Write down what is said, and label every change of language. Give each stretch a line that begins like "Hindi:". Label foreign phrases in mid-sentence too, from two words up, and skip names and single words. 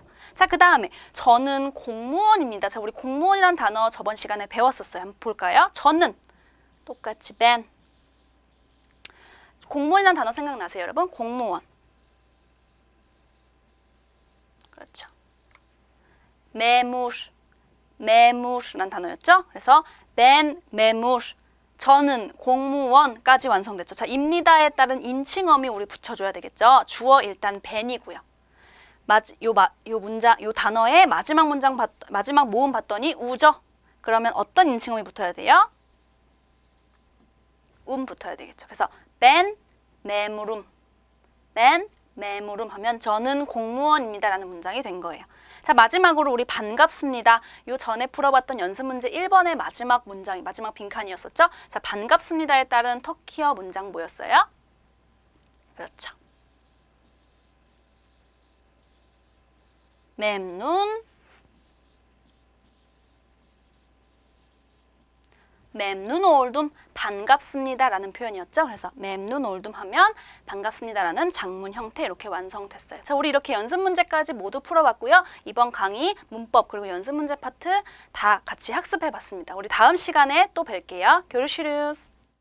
Korean: 자, 그 다음에 저는 공무원입니다. 자, 우리 공무원이란 단어 저번 시간에 배웠었어요. 한번 볼까요? 저는 똑같이 ben. 공무원이란 단어 생각나세요, 여러분? 공무원. 그렇죠. memur란 단어였죠?
Turkish: 그래서 ben memur,
Korean: 저는 공무원까지 완성됐죠. 자, 입니다에 따른 인칭어미 우리 붙여줘야 되겠죠. 주어 일단 ben이고요. 요 단어의 마지막 마지막 모음 봤더니 우죠. 그러면 어떤 인칭어미 붙어야 돼요? 붙어야 되겠죠. 그래서
Turkish: ben memurum, ben memurum
Korean: 하면 저는 공무원입니다 라는 문장이 된 거예요. 자, 마지막으로 우리 반갑습니다. 요 전에 풀어봤던 연습 문제 1번의 마지막 문장이 마지막 빈칸이었었죠. 자, 반갑습니다에 따른 터키어 문장 뭐였어요? 그렇죠.
Turkish: memnun, memnun oldum,
Korean: 반갑습니다 라는 표현이었죠. 그래서
Turkish: memnun oldum
Korean: 하면 반갑습니다 라는 장문 형태 이렇게 완성됐어요. 자, 우리 이렇게 연습 문제까지 모두 풀어봤고요. 이번 강의 문법 그리고 연습 문제 파트 다 같이 학습해봤습니다. 우리 다음 시간에 또 뵐게요.
Turkish: görüşürüz.